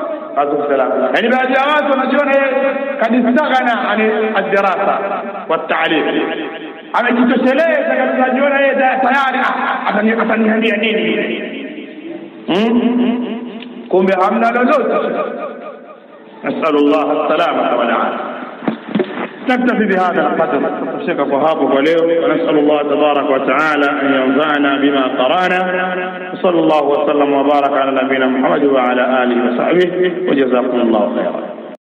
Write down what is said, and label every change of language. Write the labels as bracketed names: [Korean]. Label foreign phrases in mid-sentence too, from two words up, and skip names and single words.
[Swahili] Yaani baadhi ya watu wanajiona yeye kadistagana [Arabic] الدراسة والتعليم, [Swahili] amejitosheleza kabisa, anajiona yeye tayari ataniambia nini, kumbe hamna lolote. [Arabic] نسأل الله السلامة والعافية. نكتفي بهذا القدر، نشكر فهابه وليه، ونسأل الله تبارك وتعالى أن ينفعنا بما قرأنا. وصلى الله وسلم وبارك على نبينا محمد وعلى آله وصحبه، وجزاكم الله خيرا.